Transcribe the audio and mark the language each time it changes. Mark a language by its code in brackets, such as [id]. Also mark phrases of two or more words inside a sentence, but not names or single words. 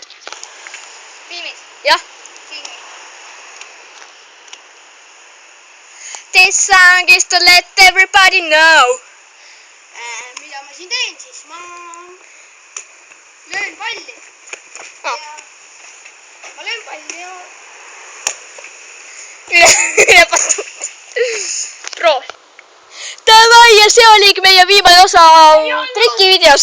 [et] Filmis? Jah. Filmi. [en] This song is to let everybody know. [et] Mida ma siin teen siis? Ma löön palli. Ma löön palli ja... Üle pastunud. Proovi. Davai, ja see oligi meie viimane osa trikivideost.